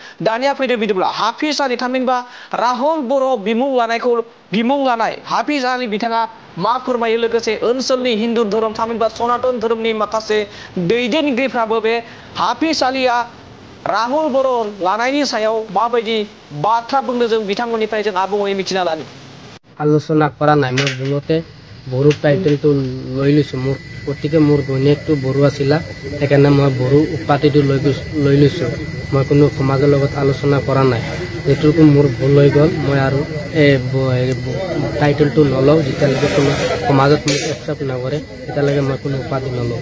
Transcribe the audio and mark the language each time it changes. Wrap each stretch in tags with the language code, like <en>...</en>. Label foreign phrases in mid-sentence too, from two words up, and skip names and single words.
<brx>दानिया फैदो बिदिब्ला हाफिज आली थामहिनबा राहुल बर' बिमुं लानाय हाफिज आली बिथाङा मा फोरमायो लोगोसे ओनसोलनि हिन्दु धोरोम थामहिनबा सनातन धोरोमनि माखासे दैदेनगिरिफ्राबो बे हाफिज आलीया राहुल बर' लानायनि सायाव माबायदि बाथ्रा बुंदों जों बिथांमोननिफ्राय जों आबुङै मिथिना लानो।</brx> <as>আলোচনা কৰা নাই মই ভুলতে বড়ো টাইটেলটো লৈ লৈছোঁ। গতিকে মোৰ ঘৈণীয়েকটো বড়ো আছিলে সেইকাৰণে মই বড়ো উপাধিটো লৈ লৈছোঁ। মই কোনো সমাজৰ লগত আলোচনা কৰা নাই। যেটুকু মোৰ ভুল হৈ গ'ল মই আৰু টাইটেলটো নলওঁ যেতিয়ালৈকে কোনো সমাজত মোক একচেপ্ট নকৰে তেতিয়ালৈকে মই কোনো উপাধি নলওঁ।</as>